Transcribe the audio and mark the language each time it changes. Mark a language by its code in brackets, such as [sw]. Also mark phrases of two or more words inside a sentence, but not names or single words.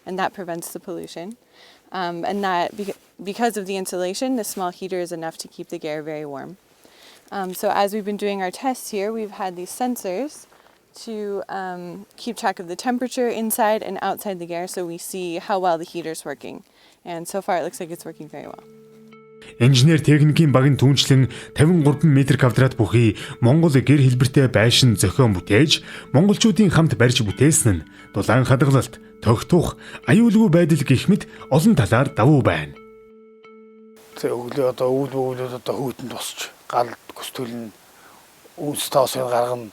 [en] and that prevents the pollution. And that because of the insulation, the small heater is enough to keep the Gэр very warm. So as we've been doing our tests here, we've had these sensors to keep track of the temperature inside and outside the Gэр, so we see how well the heater's working. And so far it looks like it's working very well. [mn] Инженер техникийн багийн түнчлэн 53 м2 бүхий Монгол гэр хэлбэртэй байшин зохион бүтээж, монголчуудын хамт барьж бүтээсэн нь дулаан хадгалалт, тогтох, аюулгүй байдал гэх мэт олон талаар давуу байна. Тэг өглөө одоо өвлүүд одоо хүйтэнд тусч гал көстөлн үнс тоосыг гаргана.